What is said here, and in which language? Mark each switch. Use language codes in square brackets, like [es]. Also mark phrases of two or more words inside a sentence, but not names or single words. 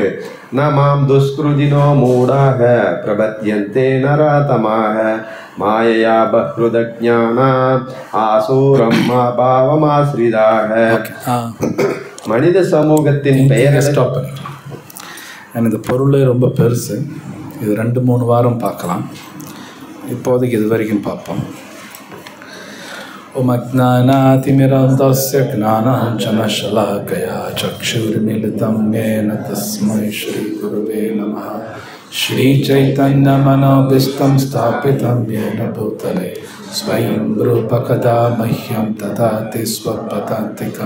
[sa] न मां दुष्कृतिनो मूढाः प्रपद्यन्ते नराधमाः मायया अपहृतज्ञाना आसुरं भावमाश्रिताः. [ta] மனித சமூகத்தின் பெயரை ஸ்டாப் பண்ணிட்டேன். இந்த பொருளே ரொம்ப பெருசு. இது 2-3 வாரம் பார்க்கலாம். இப்போதைக்கு இது வரைக்கும் பார்ப்போம். [sa] ओम अज्ञानातिमिरान्धस्य ज्ञानाञ्जनशलाकया चक्षुर्मिलितं येन तस्मै श्रीगुरुवे नमः. श्रीचैतन्यमनोभीष्टं स्थापितं येन भूतले स्वयं रूपकदा मह्यं ददाति स्वपदान्तिकं.